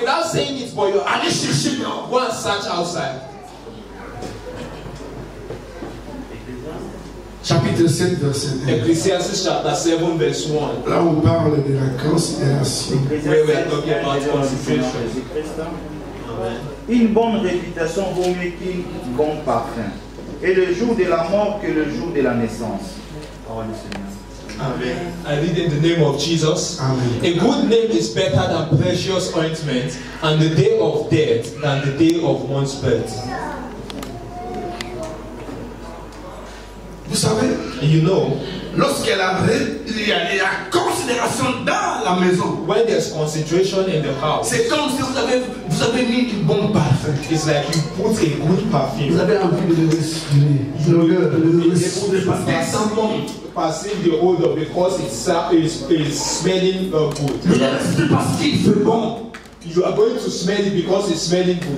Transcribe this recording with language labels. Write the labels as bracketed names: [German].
[English] Without saying it, but you are [French] Allez chercher dehors. [English] go and search outside. [French] Chapitre 7, verset 1. [English] Ecclesiastes chapter 7 verse 1. [French] Là, on parle de la considération. [English] Where we are talking about consideration. [French] Une bonne réputation vaut mieux qu'un bon parfum. Et le jour de la mort que le jour de la naissance. Parole du Seigneur. Amen. [English] I read in the name of Jesus. Amen. A good name is better than precious ointment, and the day of death than the day of one's birth. [French] Vous savez, [English] You know, [French] lorsqu'il y a la considération dans la maison, [English] when there's concentration in the house, [French] c'est comme si vous avez mis un bon parfum. [English] it's like you put a good [French] Vous [English] perfume. [French] avez envie de le respirer. L'odeur, de le respirer. [English] Perceive the odor because it's smelling good. [French] Vous le respirez parce qu'il fait bon. [English] You are going to smell it because it's smelling good.